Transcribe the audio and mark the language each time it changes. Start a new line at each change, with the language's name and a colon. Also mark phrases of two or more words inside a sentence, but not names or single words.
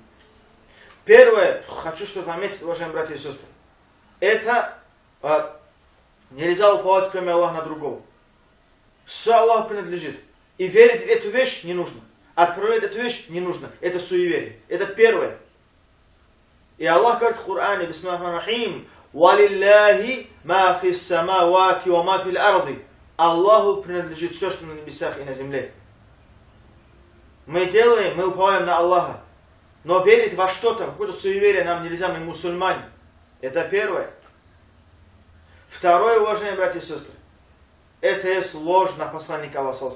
Russian: Первое, хочу что заметить, уважаемые братья и сестры, это нельзя уповать, кроме Аллаха, на другого. Все Аллаху принадлежит. И верить в эту вещь не нужно. Отправлять эту вещь не нужно. Это суеверие. Это первое. И Аллах говорит в Коране, бисмиллахир-рахим,
Arabic: «ولله ما في السماوات وما في الأرض».
Russian: Аллаху принадлежит все, что на небесах и на земле. Мы уповаем на Аллаха. Но верить во что-то, в какое-то суеверие нам нельзя, мы мусульмане. Это первое. Второе, уважаемые братья и сестры, это есть ложь на посланника Аллаха.